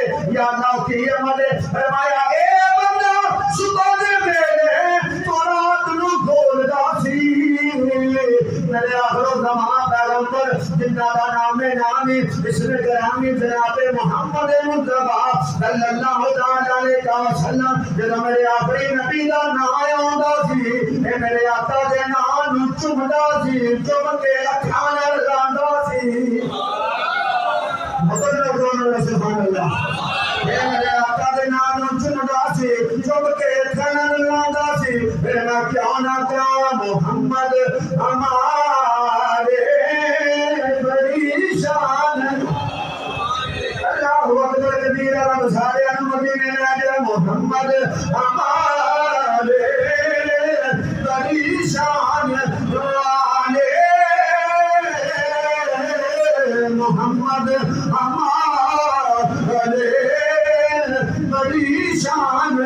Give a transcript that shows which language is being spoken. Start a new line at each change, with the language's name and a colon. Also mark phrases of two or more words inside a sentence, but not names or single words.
Punjabi: یا اللہ کی عمل فرمایا اے بندہ صبح دے ویلے تو رات نوں کھولدا سی میرے آخر الزمان پیغمبر جنہاں دا نام ہے نام اسمِ گرامی جناب محمد مصطفیٰ
Arabic: صلى الله عليه وسلم
Punjabi: جب میرے آخری نبی دا نام آندا سی اے میرے آقا دے نام نوں چمدا سی چم کے اکھاں نال لاندا سی.
Arabic: سبحان الله
Punjabi: اے میرے آقا دے نام نوں چمدا سی چم کے اکھاں نال لاندا سی.
Urdu: پھر میں کیا نہ کیا محمد ہمارے بڑی شان
Arabic: الله أكبر كبيرا
Urdu: سارے مدینے میں آ کے محمد ہمارے بڑی شان والے محمد ہمارے بڑی شان.